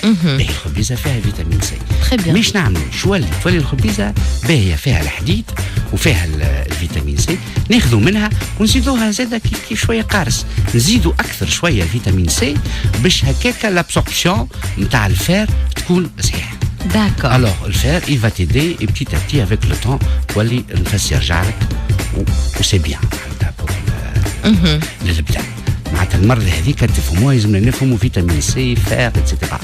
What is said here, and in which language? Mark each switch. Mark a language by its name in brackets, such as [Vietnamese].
[Arabic] باهي الخبيزه فيها فيتامين سي. مش نعملوا شو تولي الخبيزه باهيه فيها الحديد وفيها الفيتامين سي ناخذوا منها ونزيدوها زاده كيف شويه قارص نزيدوا اكثر شويه الفيتامين سي باش هكاك لابسوربسيون نتاع الفير تكون صحيحه. [French] D'accord. Alors, le fer, il va t'aider et petit à petit, avec le temps, tu vas aller le faire [Arabic] يرجعلك [French] و c'est bien. [Arabic] pour للبدن. معناتها المرة هذيك تفهموها لازمنا نفهموا فيتامين سي فير اتسيتيرا.